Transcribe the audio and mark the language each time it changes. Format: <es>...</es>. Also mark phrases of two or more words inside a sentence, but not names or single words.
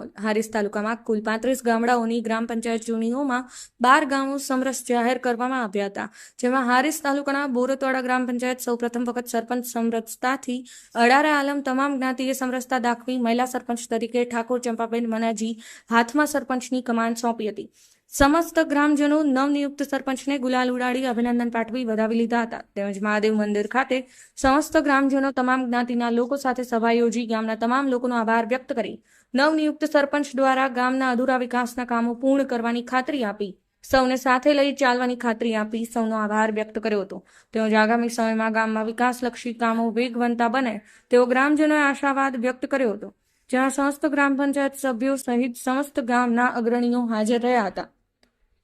<gu>હારીજ તાલુકામાં કુલ 35 ગામડાઓની ગ્રામ પંચાયત ચૂંટણીઓમાં 12 ગામો સમરસ જાહેર કરવામાં આવ્યા હતા, જેમાં હારીજ તાલુકાના બોરતવાડા ગ્રામ પંચાયત સૌપ્રથમ વખત સરપંચ સમરસતાથી અડારે આલમ તમામ જ્ઞાતિએ સમરસતા દાખવી મહિલા સરપંચ તરીકે ઠાકોર ચંપાબેન મનાજી હાથમાં સરપંચની કમાન સોંપી હતી। સમસ્ત ગ્રામજનો નવનિયુક્ત સરપંચને ગુલાલ ઉડાડી અભિનંદન પાઠવી વધાવી લીધા હતા। તેમજ મહાદેવ મંદિર ખાતે સમસ્ત ગ્રામજનો તમામ જ્ઞાતિના લોકો સાથે સભા યોજી ગામના તમામ લોકોનો આભાર વ્યક્ત કરી નવનિયુક્ત સરપંચ દ્વારા ગામના અધૂરા વિકાસના કામો પૂર્ણ કરવાની ખાતરી આપી સૌને સાથે લઈ ચાલવાની ખાતરી આપી સૌનો આભાર વ્યક્ત કર્યો હતો। તેમજ આગામી સમયમાં ગામમાં વિકાસલક્ષી કામો વેગવંતા બને તેવો ગ્રામજનોએ આશાવાદ વ્યક્ત કર્યો હતો, જ્યાં સમસ્ત ગ્રામ પંચાયત સભ્યો સહિત સમસ્ત ગામના અગ્રણીઓ હાજર રહ્યા હતા।</gu>